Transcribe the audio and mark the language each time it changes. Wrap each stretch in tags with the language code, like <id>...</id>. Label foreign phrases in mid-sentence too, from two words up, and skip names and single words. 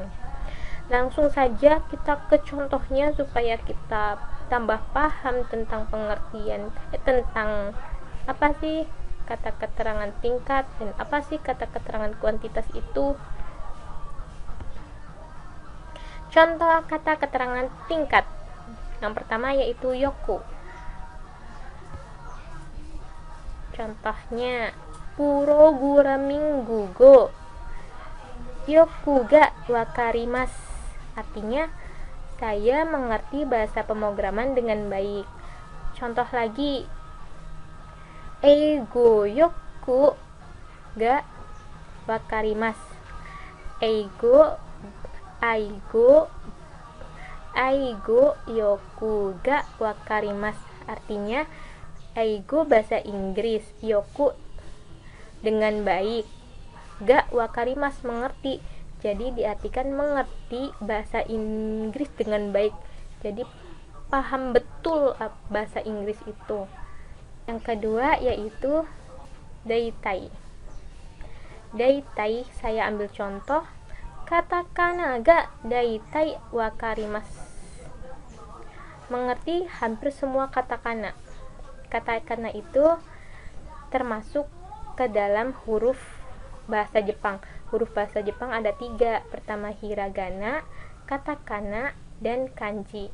<id>Langsung saja kita ke contohnya supaya kita tambah paham tentang pengertian tentang apa sih kata keterangan tingkat dan apa sih kata keterangan kuantitas itu. Contoh kata keterangan tingkat yang pertama yaitu yoku.</id> <ja>Contohnya プログラミング語よくが分かります.</ja> <id>Artinya saya mengerti bahasa pemrograman dengan baik. Contoh lagi,</id> <ja>英語よくが分かります. 英語よくが分かります.</ja> <id>Artinya eigo bahasa Inggris, yoku dengan baik,</id> <ja>が分かります</ja> <id>mengerti. Jadi diartikan mengerti bahasa Inggris dengan baik. Jadi paham betul bahasa Inggris itu. Yang kedua yaitu daitai. Daitai saya ambil contoh</id> <ja>カタカナが大体分かります.</ja> <id>Mengerti hampir semua katakana. Katakana itu termasuk ke dalam huruf bahasa Jepang. Huruf bahasa Jepang ada 3. Pertama hiragana, katakana, dan kanji.</id>